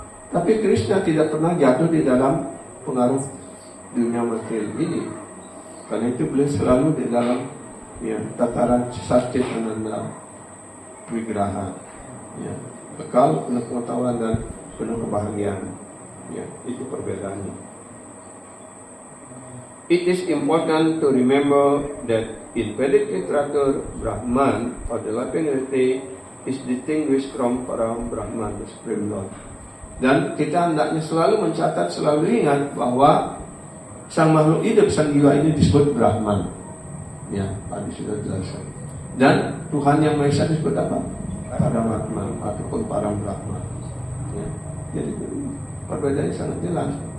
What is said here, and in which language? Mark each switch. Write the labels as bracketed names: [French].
[Indonesian] Tapi Krishna tidak pernah jatuh di dalam pengaruh dunia material ini. Karena itu beliau selalu di dalam tataran Satchit Ananda Wigraha, kekal, penuh pengetahuan dan penuh kebahagiaan. Itu perbedaannya. [English] It is important to remember that in Vedic literature, Brahman or the loving entity is distinguished from Param Brahman, the Supreme Lord. [Indonesian] Dan kita hendaknya selalu mencatat, selalu ingat bahwa sang makhluk hidup, sang jiwa ini disebut Brahman. Tadi sudah jelaskan. Dan Tuhan Yang Maha Esa disebut apa? Paramatma ataupun Param Brahman. Jadi perbedaannya sangat jelas.